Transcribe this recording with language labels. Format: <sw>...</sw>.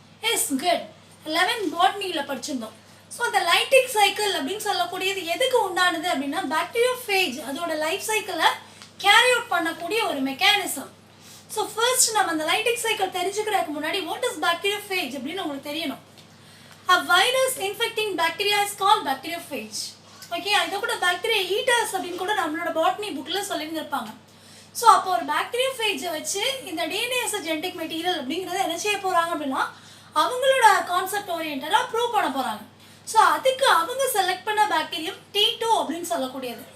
<ta>Yes good, 11 பாட்னியில் படிச்சிருந்தோம். So அந்த lytic cycle அப்படின்னு சொல்லக்கூடியது எதுக்கு உண்டானது அப்படின்னா பாக்டீரியோஃபேஜ் அதோட லைஃப் சைக்கிளை கேரி அவுட் பண்ணக்கூடிய ஒரு மெக்கானிசம். ஸோ ஃபர்ஸ்ட் நம்ம அந்த லைட்டிக் சைக்கிள் தெரிஞ்சுக்கிறதுக்கு முன்னாடி</ta> <en>what is bacteriophage</en> <ta>அப்படின்னு உங்களுக்கு தெரியணும்.</ta> <en>A virus infecting bacteria is called bacteriophage.</en> <ta>Okay, இதை கூட பாக்டீரியா ஈட்டர்ஸ் அப்படின்னு கூட நம்மளோட பாட்னி புக்கில் சொல்லியிருந்திருப்பாங்க. ஸோ அப்போ ஒரு பாக்டீரியோஃபேஜை வச்சு இந்த டிஎன்ஏ இஸ் ஜெனடிக் மெட்டீரியல் அப்படிங்கிறத என்ன செய்ய போகிறாங்க அப்படின்னா அவங்களோட கான்செப்ட் ஓரியன்டாக ப்ரூவ் பண்ண போகிறாங்க. ஸோ அதுக்கு அவங்க செலக்ட் பண்ண பாக்டீரியம் T2 அப்படின்னு சொல்லக்கூடியது.</ta>